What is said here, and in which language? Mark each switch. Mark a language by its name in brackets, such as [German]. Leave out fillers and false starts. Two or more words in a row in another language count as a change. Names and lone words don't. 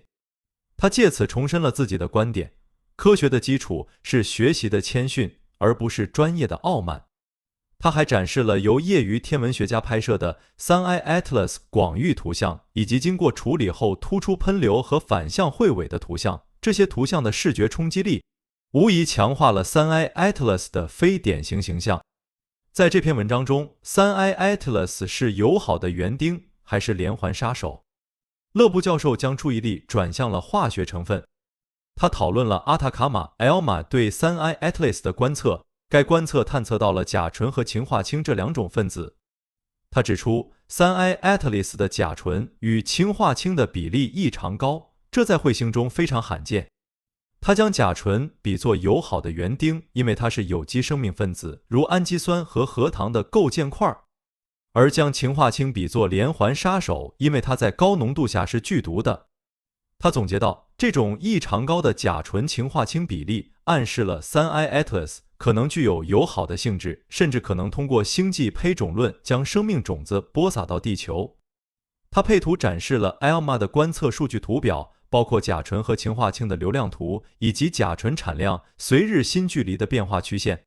[Chinese] 他借此重申了自己的觀點：科學的基礎是學習的謙遜，而不是專業的傲慢。他還展示了由業餘天文學家拍攝的 3I Atlas 廣域圖像，以及經過處理後突出噴流和反向彗尾的圖像。這些圖像的視覺衝擊力無疑強化了 3I Atlas 的非典型形象。在這篇文章中， 3I Atlas 是友好的園丁還是連環殺手？勒布教授將注意力轉向了化學成分。他討論了阿塔卡馬 ELMA 對 3I Atlas 的觀測，該觀測探測到了甲醇和氰化氫這2種分子。他指出 3I Atlas 的甲醇與氰化氫的比例異常高，這在彗星中非常罕見。他將甲醇比作友好的園丁，因為它是有機生命分子，如氨基酸和核糖的構建塊，而將氰化氫比作連環殺手，因為它在高濃度下是劇毒的。他總結道，這種異常高的甲醇氰化氫比例暗示了 3I Atlas 可能具有友好的性質，甚至可能通過星際胚种論將生命種子播撒到地球。他配圖展示了 ELMA 的觀測數據圖表，包括甲醇和氰化氫的流量圖，以及甲醇產量隨日新距離的變化曲線。